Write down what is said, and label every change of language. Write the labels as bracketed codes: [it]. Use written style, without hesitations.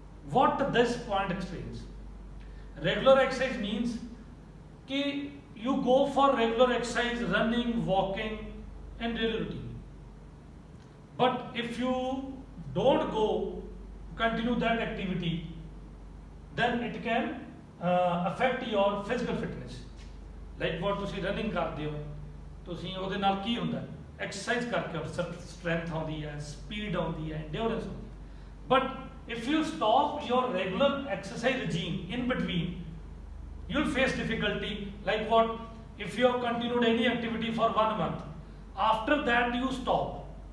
[en] What this point explains? Regular exercise means that you go for regular exercise, running, walking, and daily routine. But if you don't continue that activity, then it can affect your physical fitness. Like what [pa] ਤੁਸੀਂ running ਕਰਦੇ ਹੋ, ਤੁਸੀਂ ਉਹਦੇ ਨਾਲ ਕੀ ਹੁੰਦਾ? Exercise ਕਰਕੇ strength ਆਉਂਦੀ ਹੈ, speed ਆਉਂਦੀ ਹੈ, endurance ਆਉਂਦੀ ਹੈ. [en] But if you stop your regular exercise regime in between, you'll face difficulty. Like what? If you have continued any activity for 1 month, after that you stop.